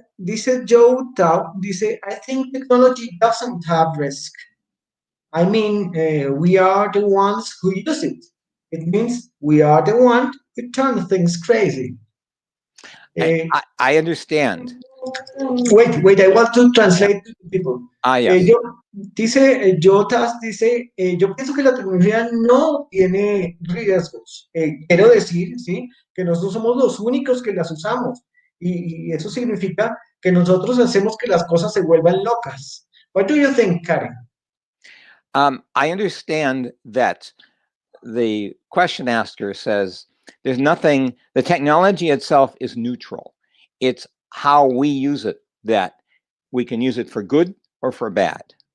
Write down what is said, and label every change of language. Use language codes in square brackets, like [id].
[es] Dice [en] Joe Tao, [es] dice, [en] I think technology doesn't have risk. I mean, we are the ones who use it. It means we are the ones who turn things crazy. I understand. Wait, I want to translate to people. Yes. [es] Dice, Jotas dice, yo pienso que la tecnología no tiene riesgos. Quiero decir, ¿sí? Que nosotros somos los únicos que las usamos. Y eso significa que nosotros hacemos que las cosas se vuelvan locas. [en] What do you think, Cary? I understand that the question asker says there's nothing, the technology itself is neutral. It's how we use it that we can use it for good or for bad.